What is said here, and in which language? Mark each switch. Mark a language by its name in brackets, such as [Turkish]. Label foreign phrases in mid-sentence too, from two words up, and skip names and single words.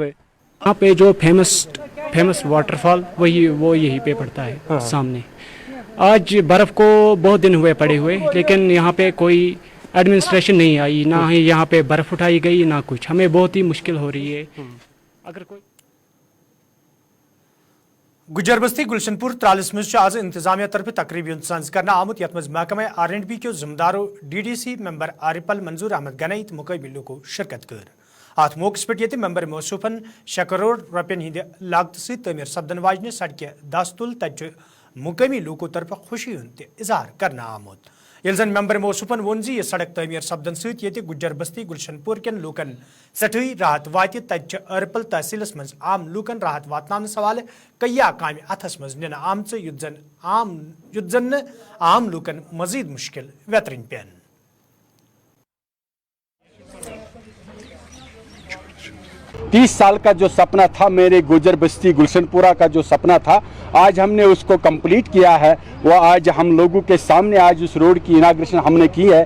[Urdu] یہاں پہ جو [English] famous water fall [Urdu] وہ یہی پہ پڑتا ہے سامنے. آج برف کو بہت دن ہوئے پڑے ہوئے, لیکن یہاں پہ کوئی ایڈمنسٹریشن نہیں آئی, نہ ہی یہاں پہ برف اٹھائی گئی نہ کچھ. ہمیں بہت ہی مشکل ہو رہی ہے. اگر کوئی [Kashmiri] گجر بستی گلشن پور ترالس مز آز انتظامیہ طرف تقریبی ساز کرنا آمت یت مز محکمہ R&B کے ذمہ داروں DDC ممبر عارفل منظور احمد گنائی تو مقامی لوکو شرکت کر. ات موقع پہ یہ ممبر موصوفن 6 کروڑ رپین ہند لاگت سے تعمیر سپدن واجنہ سڑکہ 10 تل تجہ مقامی لوکو طرف خوشی ہند اظہار کرنا آمت. یل زن ممبر موصوفن وون یہ سڑک تعمیر سپدن ست گجر بستی گلشن پور کن لوکن سٹھی راحت وات تجہ ارپل تحصیلس مز عام لوکن راحت واتن حوالہ کئی کام اتھس مز نن آمچ یت زن عام لوکن مزید مشکل ویترن پین. [Urdu] 30 سال کا جو سپنا تھا میرے گجر بستی گلشن پورہ کا جو سپنا تھا, آج ہم نے اس کو کمپلیٹ کیا ہے. وہ آج ہم لوگوں کے سامنے آج اس روڈ کی اناگریشن ہم نے کی ہے.